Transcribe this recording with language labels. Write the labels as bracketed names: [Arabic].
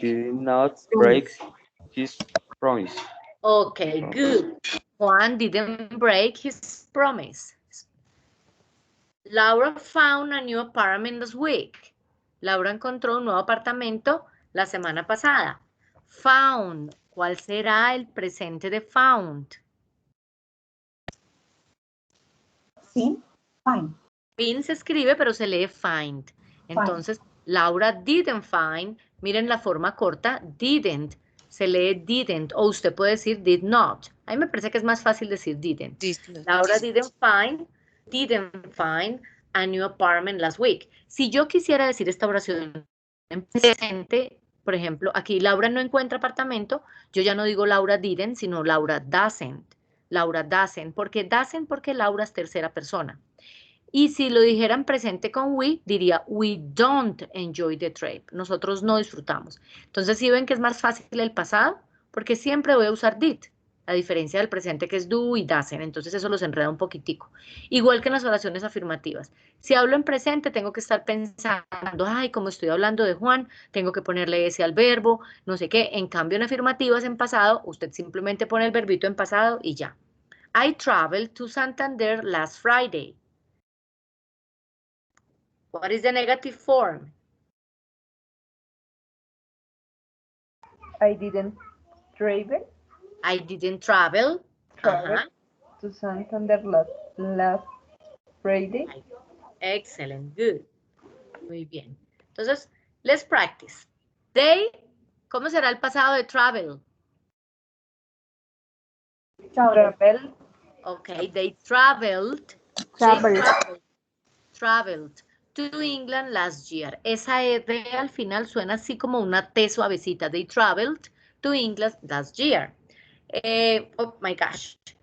[English] did not break his promise. Okay, good. Juan didn't break his promise. Laura found a new apartment this week. [Spanish] Laura encontró un nuevo apartamento la semana pasada. Found. ¿Cuál será el presente de found? Sí, fine. Fin se escribe, pero se lee find. [English] Entonces, Laura didn't find. [Spanish] Miren la forma corta, didn't. Se lee didn't. O usted puede decir [English] did not. [Spanish] A mí me parece que es más fácil decir didn't. [English] Did not. Laura didn't find a new apartment last week. [Spanish] Si yo quisiera decir esta oración en presente, por ejemplo, aquí Laura no encuentra apartamento, yo ya no digo [English] Laura didn't, [Spanish] sino [English] Laura doesn't. Laura doesn't. [Spanish] ¿Por qué doesn't? Porque Laura es tercera persona. Y si lo dijera en presente con we, diría [English] we don't enjoy the trip. [Spanish] Nosotros no disfrutamos. Entonces, ¿sí ven que es más fácil el pasado? Porque siempre voy a usar did, a diferencia del presente que es do y doesn't. Entonces, eso los enreda un poquitico. Igual que en las oraciones afirmativas. Si hablo en presente, tengo que estar pensando, ay, como estoy hablando de Juan, tengo que ponerle ese al verbo, no sé qué. En cambio, en afirmativas, en pasado, usted simplemente pone el verbito en pasado y ya. [English] I traveled to Santander last Friday. What is the negative form? I didn't travel. I didn't travel. Ajá. To Santander last Friday. Excellent, good. [Spanish] Muy bien. [English] Entonces, let's practice. [Spanish] They, ¿cómo será el pasado de travel? [English] Travel. Okay, they traveled. Traveled to England last year. [Spanish] Esa R al final suena así como una T suavecita. [English] They traveled to England last year. Oh my gosh.